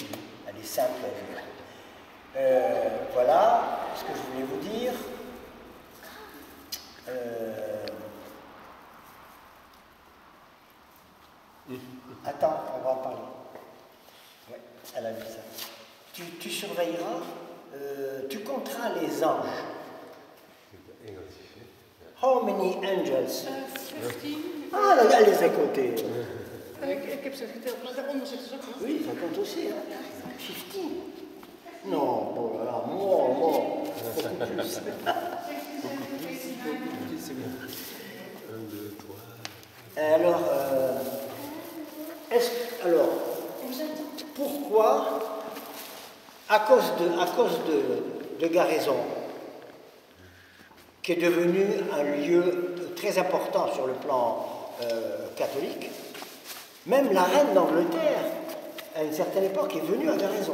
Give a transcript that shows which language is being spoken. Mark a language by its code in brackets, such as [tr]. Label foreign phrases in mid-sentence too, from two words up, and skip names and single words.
[fr] Elle est simple, voilà ce que je voulais vous dire. Attends, on va en parler. Ouais, elle a vu ça. Tu surveilleras, tu compteras les anges. [en] How many angels? [fr] 15. Ah, elle les a comptés. [nl] Ik heb ze geteld, maar daaronder zitten ze ook nog. [fr] Oui, ça compte aussi. Hein. 15. Non, bon, alors, moi, beaucoup plus. Alors, pourquoi, à cause de Garaison, qui est devenu un lieu très important sur le plan catholique, même la reine d'Angleterre, à une certaine époque, est venue à Garaison.